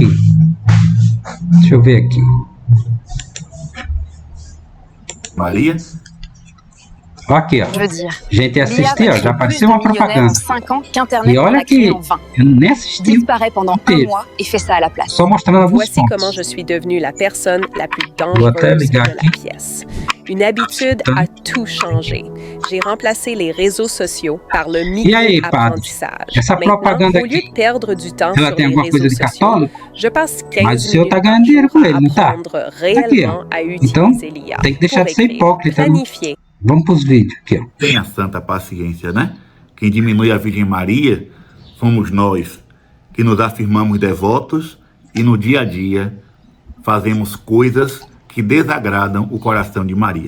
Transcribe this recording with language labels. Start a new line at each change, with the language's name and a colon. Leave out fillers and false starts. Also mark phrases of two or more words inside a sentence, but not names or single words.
Portuguese: Deixa eu ver aqui. Maria? Aqui, ó. Gente, assistir, ó, já apareceu uma propaganda. E olha que eu nem assisti inteiro. Só mostrando alguns pontos.
French: Comment je suis devenue la personne la plus dangereuse de la pièce. Une habitude a tout changé. J'ai remplacé les réseaux sociaux par le micro-apprentissage.
Portuguese: Essa propaganda aqui, ela tem alguma coisa de católico? Mas o senhor tá ganhando dinheiro com ele, não tá? Aqui, ó. Então, tem que deixar de ser hipócrita. Vamos para os vídeos aqui, ó. Tenha santa paciência, né? Quem diminui a Virgem Maria somos nós, que nos afirmamos devotos e no dia a dia fazemos coisas que desagradam o coração de Maria.